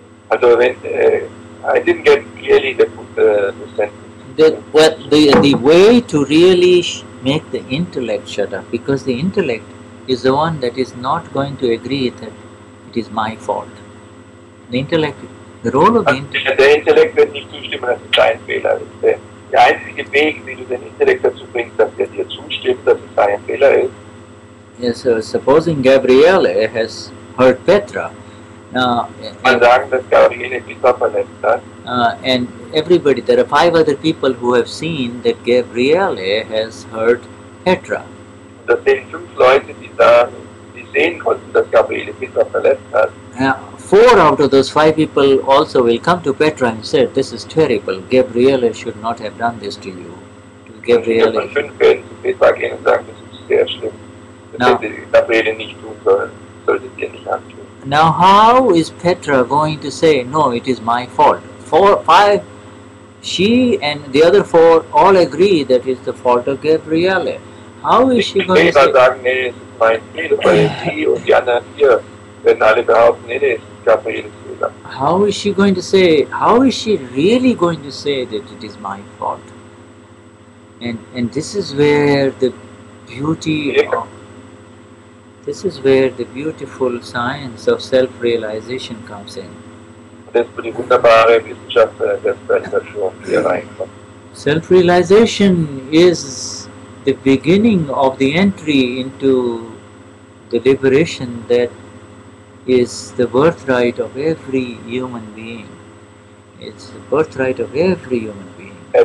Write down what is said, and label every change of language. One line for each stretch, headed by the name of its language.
English: Also I didn't get clearly the sentence. The way to really make the intellect shut up, because the intellect is the one that is not going to agree that it is my fault. The intellect, the role of the intellect.
German: Der Intellekt wird nicht zustimmen, dass es sein Fehler ist. Der einzige Weg, wie du den Intellekt dazu bringst, dass er dir zustimmt, dass es sein Fehler ist.
English: Yes, supposing Gabriele has hurt Petra. Now,
German: Man sagen, dass Gabriele Petra verletzt hat.
English: And everybody, there are 5 other people who have seen that Gabriele has hurt Petra.
German: Das sind 5 Leute, die sagen, die sehen konnten, dass Gabriele Petra verletzt hat.
English: 4 out of those 5 people also will come to Petra and say, "This is terrible. Gabriele should not have done this to you." Gabriele.
German: Von 5 werden zu Petra gehen und sagen, das ist sehr schlimm. Das hätte Gabriele nicht tun sollen. Solltet ihr nicht antun.
English: Now, how is Petra going to say, "No, it is my fault"? 4, 5, she and the other 4 all agree that it's the fault of Gabriele. How is she going to say?
German: Sagen, nee, es ist mein Fehler, weil sie und die anderen 4 werden alle behaupten, nee, es ist Gabrieles Fehler.
English: How is she going to say? How is she really going to say that it is my fault? And this is where the beauty of, this is where the beautiful science of self-realization comes in.
German: Das ist die wunderbare Wissenschaft der Selbstrealisation, die hier reinkommt.
English: Self-realization is the beginning of the entry into the liberation that is the birthright of every human being. It's the birthright of every human being.